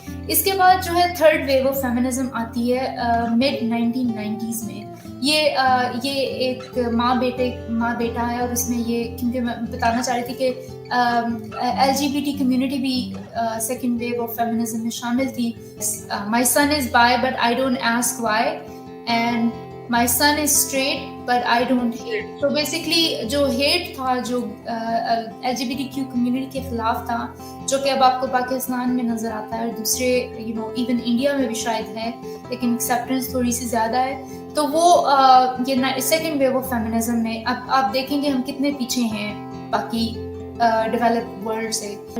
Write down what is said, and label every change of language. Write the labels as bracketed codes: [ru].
[ur] اس کے بعد جو ہے تھرڈ ویو آف فیمنزم آتی ہے مڈ 1990s میں. یہ ایک ماں بیٹا ہے, اور اس میں یہ کیونکہ میں بتانا چاہ رہی تھی کہ LGBT کمیونٹی بھی سیکنڈ ویو آف فیمنزم میں شامل تھی. [en] My son is bi but I don't ask why, and my son is straight but I don't hate. [ur] تو بیسکلی جو ہیٹ تھا جو LGBTQ کمیونٹی کے خلاف تھا, جو کہ اب آپ کو پاکستان میں نظر آتا ہے اور دوسرے ایون انڈیا میں بھی شاید ہے, لیکن ایکسیپٹنس تھوڑی سی زیادہ ہے, تو وہ یہ سیکنڈ ویو آف فیمنزم میں اب آپ دیکھیں گے ہم کتنے پیچھے ہیں باقی ڈیولپڈ ورلڈ سے.